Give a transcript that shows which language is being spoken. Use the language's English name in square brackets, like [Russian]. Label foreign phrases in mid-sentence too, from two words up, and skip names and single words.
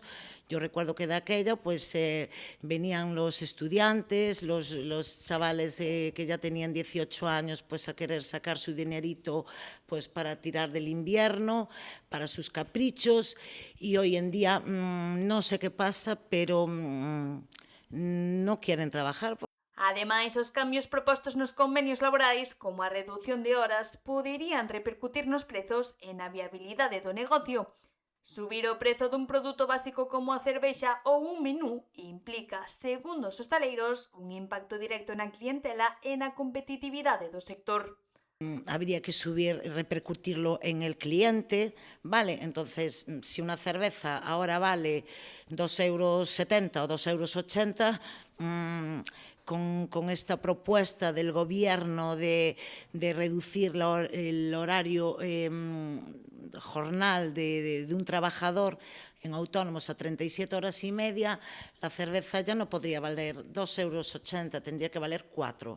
[Spanish] Yo recuerdo que de aquella, pues, venían los estudiantes, los chavales que ya tenían 18 años, pues, a querer sacar su dinerito, pues, para tirar del invierno, para sus caprichos. Y hoy en día, no sé qué pasa, pero no quieren trabajar. [Galician] Ademais, os cambios propostos nos convenios laborais, como a reducción de horas, poderían repercutir nos prezos e na viabilidade do negocio. Subir o prezo dun produto básico como a cervexa ou un menú implica, segundo os hostaleiros, un impacto directo na clientela e na competitividade do sector. [Spanish] Habría que subir, repercutirlo en el cliente, ¿vale? Entonces, si una cerveza ahora vale 2,70 € o 2,80 €, con esta propuesta del gobierno de reducir el horario jornal de un trabajador en autónomos a 37 horas y media, la cerveza ya no podría valer 2,80 €, tendría que valer 4.